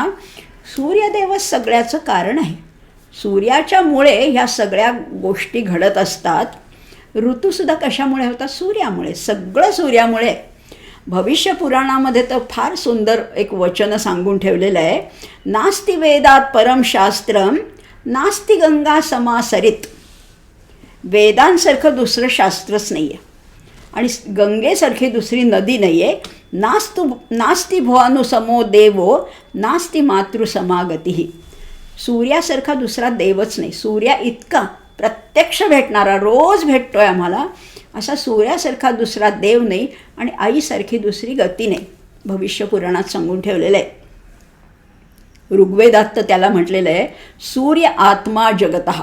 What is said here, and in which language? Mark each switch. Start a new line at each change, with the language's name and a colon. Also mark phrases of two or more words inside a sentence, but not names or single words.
Marathi: सूर्यदेवच सगळ्याचं कारण आहे. सूर्याच्यामुळे ह्या सगळ्या गोष्टी घडत असतात. ऋतूसुद्धा कशामुळे होतात? सूर्यामुळे. सगळं सूर्यामुळे. भविष्य पुराणामध्ये तर फार सुंदर एक वचन सांगून ठेवलेलं आहे,
Sanskrit: नास्ति वेदात परम शास्त्रम नास्ति गंगा समासरित.
Marathi: वेदांसारखं दुसरं शास्त्रच नाही आहे आणि गंगेसारखी दुसरी नदी नाही आहे.
Sanskrit: नास्ति भुवानुसमो देवो नास्ति मातृसमागती.
Marathi: सूर्यासारखा दुसरा देवच नाही. सूर्या इतका प्रत्यक्ष भेटणारा, रोज भेटतोय आम्हाला, असा सूर्यासारखा दुसरा देव नाही आणि आईसारखी दुसरी गती नाही. भविष्य पुराणात सांगून ठेवलेलं आहे. ऋग्वेदात तर त्याला म्हटलेलं आहे,
Sanskrit: सूर्य आत्मा जगतः.